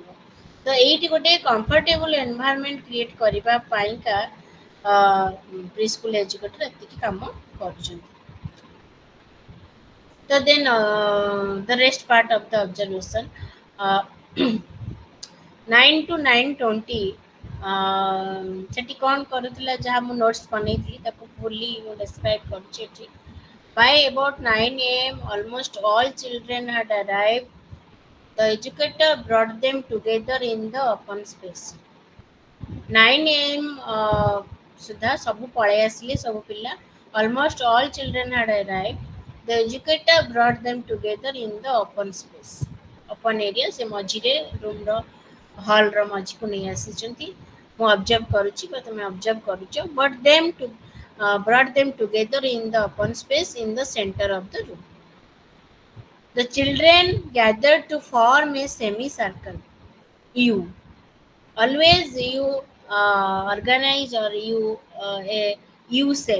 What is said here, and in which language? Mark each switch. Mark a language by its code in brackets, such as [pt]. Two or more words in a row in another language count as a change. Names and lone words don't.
[or] ତ ଏଇଠି ଗୋଟେ [en] comfortable environment create [or] କରିବା ପାଇଁକା [en] pre school educator [or] ଏତିକି କାମ କରୁଛନ୍ତି. ତ [en] then the rest part of the observation, [or] 9 to 9:20 ସେଠି କ'ଣ କରୁଥିଲା, ଯାହା ମୁଁ ନୋଟ୍ସ ବନେଇଥିଲି ତାକୁ [en] fully describe [or] କରୁଛି ଏଠି. [en] By about 9 a.m., almost all children had arrived. The educator brought them together in the open space. [or] 9 a.m. ସୁଦ୍ଧା ସବୁ ପଳେଇ ଆସିଲେ ସବୁ ପିଲା. [en] Almost all children had arrived. The educator brought them together in the open space. Open area, [or] ସେ ମଝିରେ ରୁମ୍ର ହଲ୍ର ମଝିକୁ ନେଇ ଆସିଛନ୍ତି. ମୁଁ ଅବଜର୍ଭ କରୁଛି ବା ତୁମେ ଅବଜର୍ଭ କରୁଛ. [en] But brought them together in the open space in the center of the room. The children gathered to form a semicircle. U. Always you organize, or you a U set.